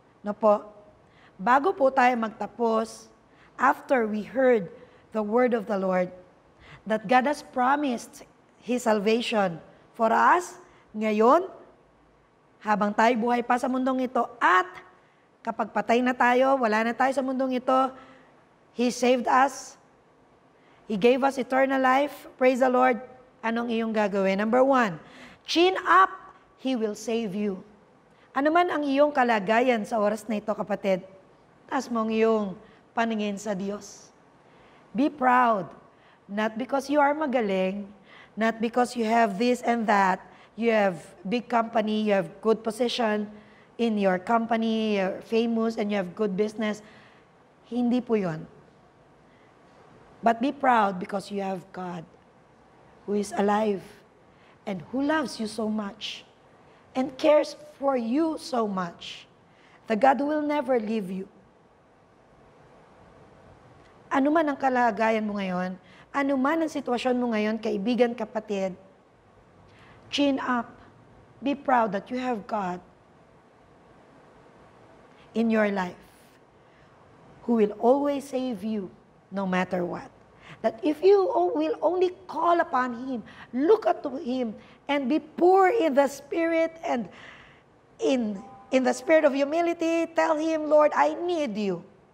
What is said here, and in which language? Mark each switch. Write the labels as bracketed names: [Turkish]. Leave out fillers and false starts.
[Filipino] No po? Bago po tayo magtapos, [English] after we heard the word of the Lord, that God has promised His salvation for us, [Filipino] ngayon, habang tayo buhay pa sa mundong ito, at kapag patay na tayo, wala na tayo sa mundong ito, [English] He saved us, He gave us eternal life. Praise the Lord. [Filipino] Anong iyong gagawin? [English] Number 1, chin up, He will save you. [Filipino] Ano man ang iyong kalagayan sa oras na ito, kapatid, taas mo ang iyong paningin sa Diyos. [English] Be proud, not because you are magaling, not because you have this and that, you have big company, you have good position in your company, you're famous, and you have good business. [Filipino] Hindi po yun. [English] But be proud because you have God who is alive and who loves you so much and cares for you so much. The God will never leave you. [Filipino] Ano man ang kalagayan mo ngayon, ano man ang sitwasyon mo ngayon, kaibigan, kapatid, [English] chin up. Be proud that you have God in your life who will always save you no matter what. That if you will only call upon Him, look up to Him, and be poor in the Spirit and in the spirit of humility, tell Him, Lord, I need you.